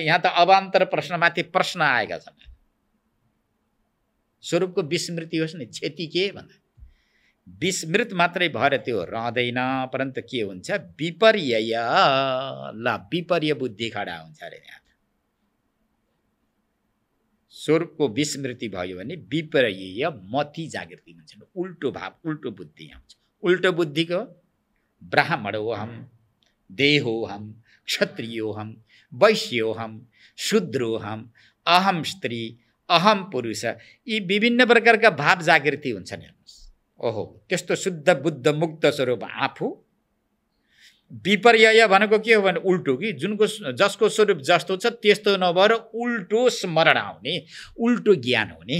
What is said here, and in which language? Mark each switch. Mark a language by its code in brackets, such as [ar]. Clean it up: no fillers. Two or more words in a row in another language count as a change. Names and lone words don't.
[ne] यहाँ त अवान्तर प्रश्नमाथि प्रश्न आएका छन्। स्वरूपको विस्मृति होस् न, क्षति के भन्दा विस्मृत मात्रै भएर त्यो रहँदैन, परन्तु के हुन्छ? विपर्य, ल विपर्य बुद्धि खडा हुन्छ अरे। यहाँ स्वरूपको विस्मृति भयो भने विपर्य मति जागृति हुन्छ, उल्टो भाव, उल्टो बुद्धि आउँछ। उल्टो बुद्धिको [sa] ब्राह्मणोहम, देहोहम, क्षत्रियोहम, वैश्योहम, शूद्रोहम, अहम स्त्री, अहम पुरुष, [ne] यी विभिन्न प्रकारका भाव जागृति हुन्छन्। हेर्नुहोस्, ओहो, त्यस्तो शुद्ध बुद्ध मुक्त स्वरूप आफू। विपर्य भनेको के हो भने उल्टो, कि जसको स्वरूप जस्तो छ त्यस्तो नभएर उल्टो स्मरण आउने, उल्टो ज्ञान हुने।